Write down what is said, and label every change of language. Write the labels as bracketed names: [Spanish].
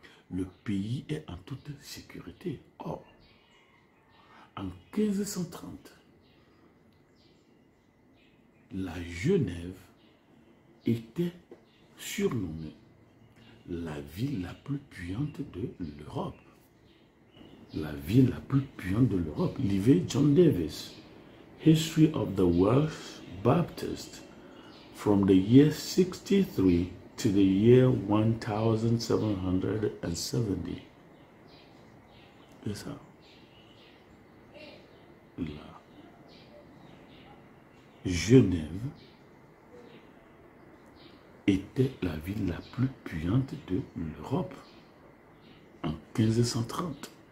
[French] Le pays est en toute sécurité. Or, en 1530, la Genève était surnommée la ville la plus puissante de l'Europe. La ville la plus puissante de l'Europe. [English] Livre John Davis, History of the Welsh Baptist, from the year 63 to the year 1770. [French] C'est ça. La Genève était la ville la plus puissante de l'Europe en 1530.